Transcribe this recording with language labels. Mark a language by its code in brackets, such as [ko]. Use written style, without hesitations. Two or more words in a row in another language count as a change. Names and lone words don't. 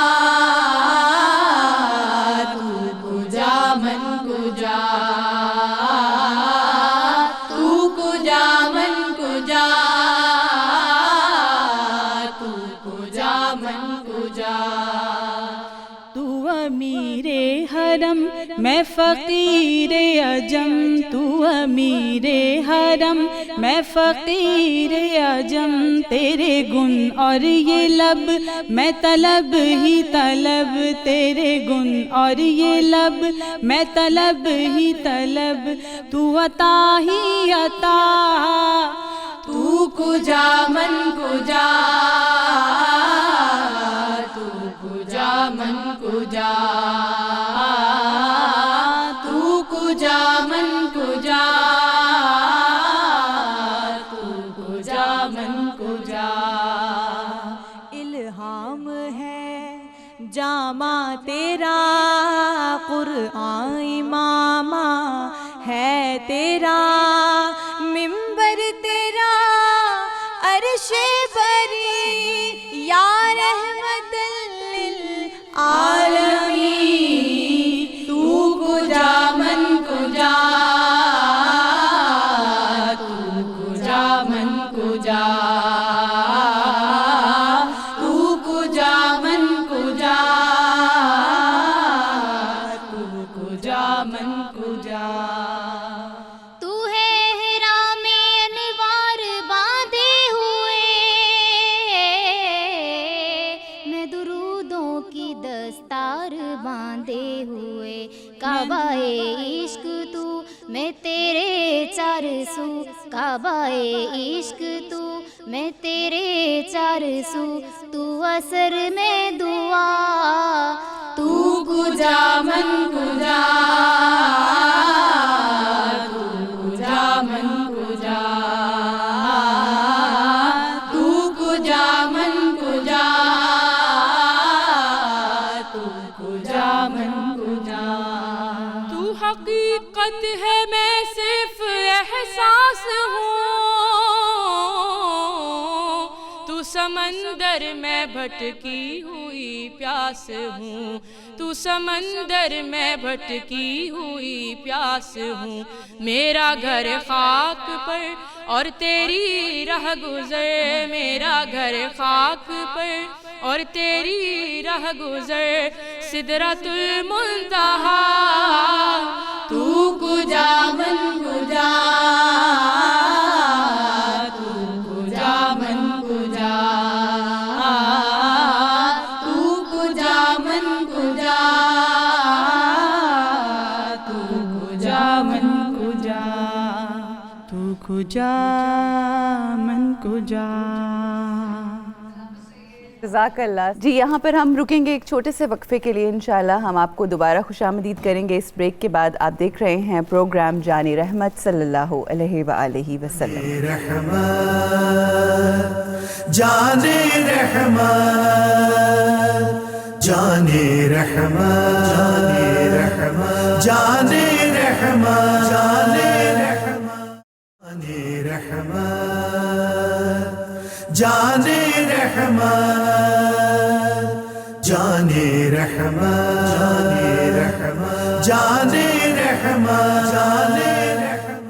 [fa] تو کجا من کجا، تو کجا من کجا، تو کجا من کجا۔ [ur] تو امیر حرم میں فقیر عجم، تو امیر حرم میں فقیر عجم، تیرے گن اور یہ لب میں طلب ہی طلب، تیرے گن اور یہ لب میں طلب ہی طلب، تو عطا ہی عطا، [fa] تو کجا من کجا، تو کجا من کجا، تو کجا من کجا، تو کجا من کجا۔ [ur] الہام ہے جامع تیرا قرآن امامہ ہے تیرا، منبر تیرا عرش بری [ar] یا رحمت للعالمین، [fa] تو کجا من کجا، تو کجا من کجا، تو کجا من کجا، تو کجا من کجا۔ [ur] تو ہے ہرا میں انوار باندھے ہوئے، میں درودوں کی دستار باندھے ہوئے، کعبہ عشق تو میں تیرے چار سو، کعبہ عشق تو میں تیرے چار سو، تو اثر میں دعا، [fa] تو کجا من کجا، تو کجا من کجا، تو کجا من کجا، تو کجا من کجا۔ [ur] تو حقیقت ہے میں صرف احساس ہوں، تو سمندر میں بھٹکی ہوئی پیاس ہوں، تو سمندر میں بھٹکی ہوئی پیاس ہوں، میرا گھر خاک پر اور تیری رہ گزر، میرا گھر خاک پر اور تیری رہ گزر، سدرۃ المنتہا، [fa] تو کجا من کجا، تو کجا من کجا، تو کجا من کجا، تو کجا من کجا۔ تو کجا من کجا۔ [ar] جزاک اللہ. [ur] جی یہاں پر ہم رکیں گے ایک چھوٹے سے وقفے کے لیے. انشاءاللہ ہم آپ کو دوبارہ خوش آمدید کریں گے اس بریک کے بعد. آپ دیکھ رہے ہیں پروگرام جان رحمت [ar] صلی اللہ علیہ وآلہ وسلم. [ur] جان رحمت جان رحمت جان رحمت جان رحمت جان رحمت جان رحمت جان رحمت.